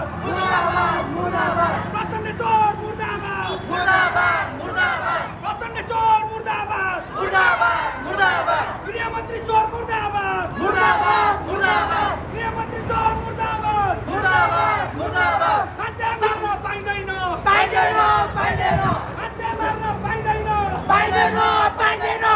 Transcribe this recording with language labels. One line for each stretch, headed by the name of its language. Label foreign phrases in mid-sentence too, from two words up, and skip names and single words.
Nepali: मुर्दाबाद मुर्दाबाद प्रचण्ड चोर मुर्दाबाद मुर्दाबाद मुर्दाबाद प्रचण्ड चोर मुर्दाबाद मुर्दाबाद मुर्दाबाद गृह मंत्री चोर मुर्दाबाद मुर्दाबाद मुर्दाबाद गृह मंत्री चोर मुर्दाबाद मुर्दाबाद मुर्दाबाद मान्छे मार्न पाइँदैन पाइँदैन पाइँदैन मान्छे मार्न पाइँदैन पाइँदैन पाइँदैन